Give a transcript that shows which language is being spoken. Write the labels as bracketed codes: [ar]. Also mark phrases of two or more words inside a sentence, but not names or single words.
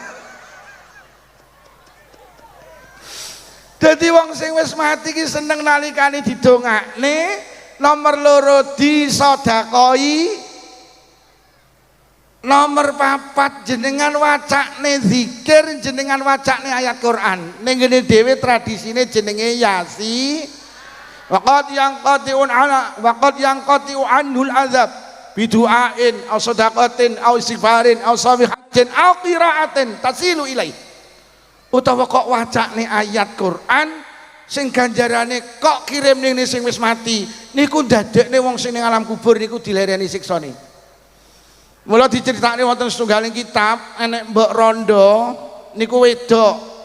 [jv] Dadi wong sing wis mati ki seneng nalikane didongakne, nomor loro disedekahi, nomor 4 jenengan wacakne zikir, jenengan wacakne ayat Quran. Ning ngene dhewe tradisine jenenge Yasin. [ar] وقد ينقطع عنه العذاب بدعاء أو صدقة أو استغفار أو تسبيحة أو قراءة تصل إليه. [jv] Utawa kok wacakne ayat Quran sing ganjarane kok kirim ning sing wis mati niku ndadekne wong sing ning alam kubur niku dilereni siksane. Mula diceritakne wonten setunggaling kitab enek mbok rondo niku wedok.